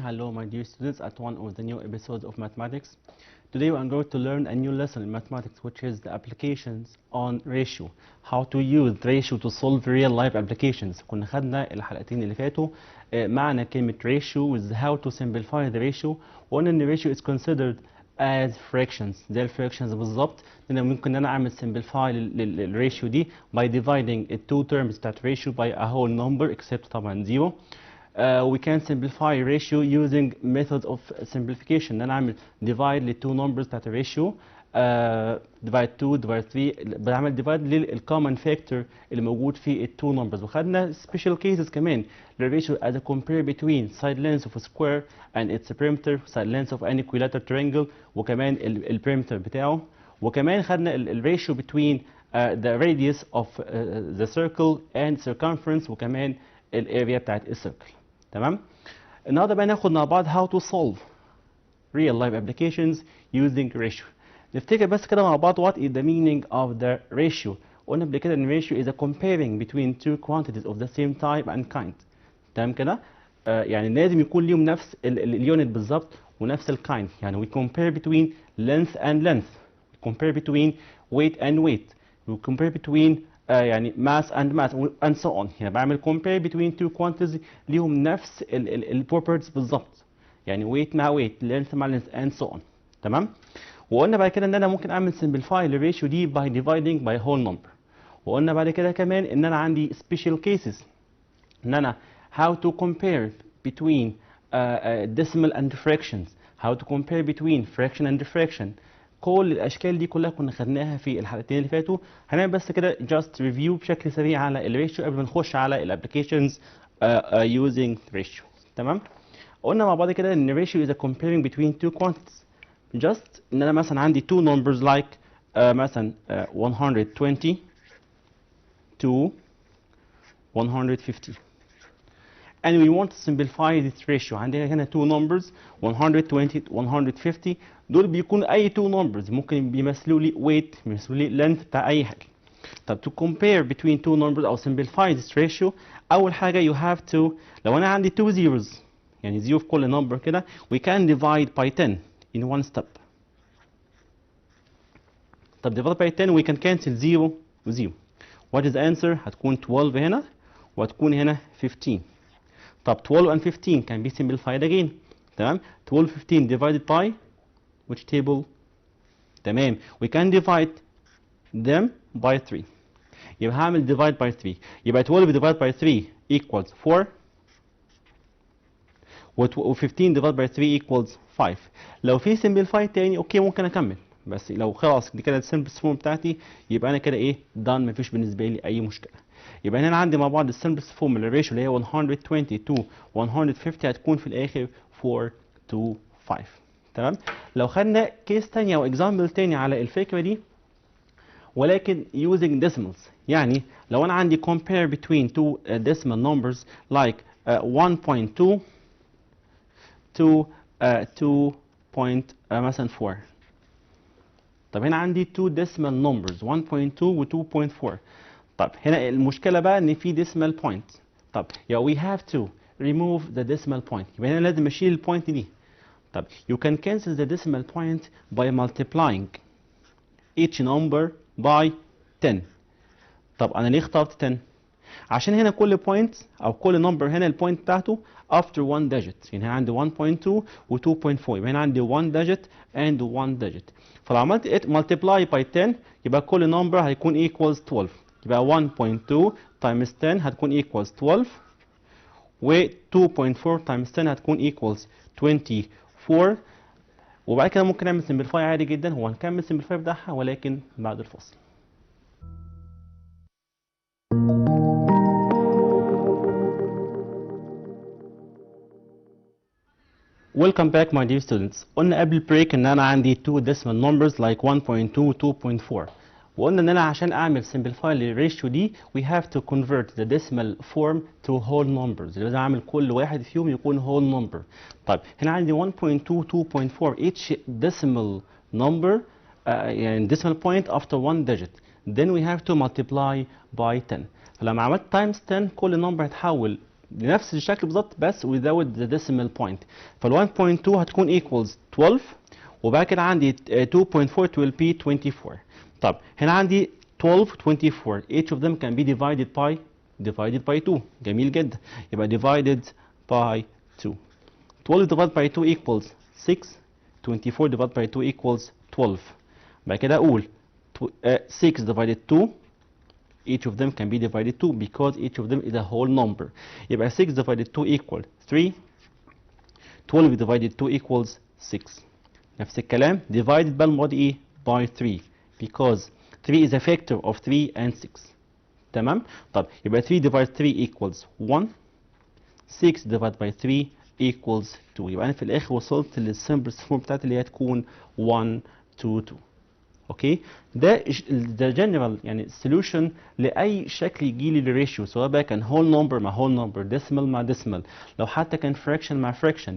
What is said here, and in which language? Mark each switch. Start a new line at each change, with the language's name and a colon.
English: Hello my dear students at one of the new episodes of mathematics. Today we are going to learn a new lesson in mathematics, which is the applications on ratio. How to use ratio to solve real life applications.
Arabic: كنا خدنا الحلقتين اللي فاتوا معنى كلمة
English: ratio with how to simplify the ratio.
Arabic: وقلنا ان
English: ratio is considered as fractions
Arabic: زي الفراكشنز بالظبط. لان ممكن ان انا اعمل
English: simplify للريشيو دي by dividing the two terms بتاعت ratio by a whole number except طبعا zero. We can simplify ratio using methods of simplification. ان انا اعمل divide ل two numbers بتاعت ratio divide 2 divide 3 بعمل divide للcommon factor
Arabic: اللي موجود في ال
English: two numbers. وخدنا special cases كمان للratio as a compare between side length of a square and its perimeter, side length of an equilateral triangle
Arabic: وكمان ال
English: perimeter بتاعه. وكمان خدنا ال ratio between the radius of the circle and circumference
Arabic: وكمان الاريا بتاعت السيركل. تمام. النهارده بقى ناخد مع بعض
English: how to solve real life applications using ratio.
Arabic: نفتكر بس كده مع بعض what is the meaning of the ratio. قلنا قبل كده ان
English: ratio is a comparing between two quantities of the same type and kind.
Arabic: تمام كده؟ يعني لازم يكون ليهم نفس اليونت بالظبط ونفس الكايند. يعني
English: we compare between length and length. We compare between weight and weight. We compare between يعني mass and mass and so on.
Arabic: يعني بعمل
English: compare between two quantities
Arabic: ليهم نفس ال properties بالظبط.
English: يعني weight مع weight, length مع length and so on.
Arabic: تمام؟ وقلنا بعد كده ان انا ممكن اعمل simplify للريشيو دي
English: by dividing by whole number.
Arabic: وقلنا بعد كده كمان ان انا عندي special cases. ان انا
English: how to compare between decimal and fractions. How to compare between fraction and fraction.
Arabic: كل الاشكال دي كلها كنا خدناها في الحلقتين اللي فاتوا. هنعمل بس كده
English: just review
Arabic: بشكل سريع على الريشيو قبل ما نخش على الابلكيشنز using ratio. تمام. قلنا مع بعض كده ان
English: ratio is a comparing between two quantities. just ان انا مثلا عندي two numbers like مثلا 120 to 150 and we want to simplify this ratio. عندنا هنا two numbers 120 to 150.
Arabic: دول بيكون اي two numbers ممكن بيمثلوا لي weight بيمثلوا لي length بتاع اي حاجه.
English: طب to compare between two numbers او simplify this ratio اول حاجه you have to
Arabic: لو انا عندي
English: two zeros يعني zero في كل number كده we can divide by 10 in one step. طب divide by 10 we can cancel 0 و 0. what is the answer؟
Arabic: هتكون 12 هنا وهتكون هنا 15.
English: طب 12 and 15 can be simplified again.
Arabic: تمام.
English: 12 15 divided by which table؟ تمام. we can divide them by 3.
Arabic: يبقى هعمل
English: divide by 3. يبقى 12 divided by 3 equals 4 و 15 divided by 3 equals 5.
Arabic: لو في simplify تاني اوكي ممكن اكمل. بس لو خلاص دي كده السمبلست فورم بتاعتي يبقى انا كده ايه done مفيش بالنسبه لي اي مشكله. يبقى هنا عندي مع بعض السمبلست فورم للريشيو اللي هي 120 to 150 هتكون في الاخر 4 to 5. تمام. لو خدنا كيس تانية او اكزامبل تاني على الفكره دي ولكن using decimals.
English: يعني لو انا عندي compare between two decimal numbers like 1.2 to 2.
Arabic: مثلا 4. طب هنا عندي
English: two decimal numbers
Arabic: 1.2 و 2.4. طب هنا المشكلة بقى ان في
English: decimal point. طب we have to remove the decimal point.
Arabic: يبقى هنا لازم اشيل البوينت دي.
English: طب you can cancel the decimal point by multiplying each number by 10.
Arabic: طب انا ليه اخترت 10؟ عشان هنا كل point او كل number هنا البوينت بتاعته
English: after one digit.
Arabic: يعني هنا عندي 1.2 و 2.4. يبقى هنا عندي
English: 1 digit and 1 digit. فلو عملت multiply by 10 يبقى كل number هيكون equals 12. يبقى 1.2 times 10 هتكون equals 12 و 2.4 times 10 هتكون equals 24.
Arabic: وبعد كده ممكن نعمل simplify عادي جدا. هو هنكمل simplify بتاعها ولكن بعد الفصل.
English: Welcome back my dear students.
Arabic: قلنا قبل البريك ان انا عندي
English: two decimal numbers like
Arabic: 1.2 و 2.4. وقلنا ان انا عشان اعمل simplify للريشيو دي
English: we have to convert the decimal form to whole numbers.
Arabic: لازم اعمل كل واحد فيهم يكون whole number. طيب هنا عندي
English: 1.2 2.4 each decimal number يعني decimal point after one digit. then we have to multiply by 10.
Arabic: فلما عملت times 10 كل number هتحول لنفس الشكل بالظبط بس
English: without the decimal point.
Arabic: فال 1.2 هتكون equals 12 وبعد كده عندي 2.4
English: will be 24.
Arabic: طب هنا عندي
English: 12 24 each of them can be divided by 2.
Arabic: جميل جدا.
English: يبقى divided by 2. 12 divided by 2 equals 6. 24 divided by 2 equals 12.
Arabic: بعد كده اقول
English: 6 divided 2 each of them can be divided 2 because each of them is a whole number. يبقى 6 divided 2 equal 3. 12 divided 2 equals 6.
Arabic: نفس الكلام
English: divided بقى الماضي ايه by 3 because 3 is a factor of 3 and 6.
Arabic: تمام.
English: طب يبقى 3 divided 3 equals 1. 6 divided by 3 equals 2.
Arabic: يبقى انا في الاخر وصلت للسمبلست فورم بتاعتي اللي هي تكون 1 2 2.
English: Okay.
Arabic: ده جنرال يعني solution لاي شكل يجي لي للريشيو سواء بقى كان
English: whole number مع whole number
Arabic: decimal مع decimal لو حتى كان fraction مع fraction.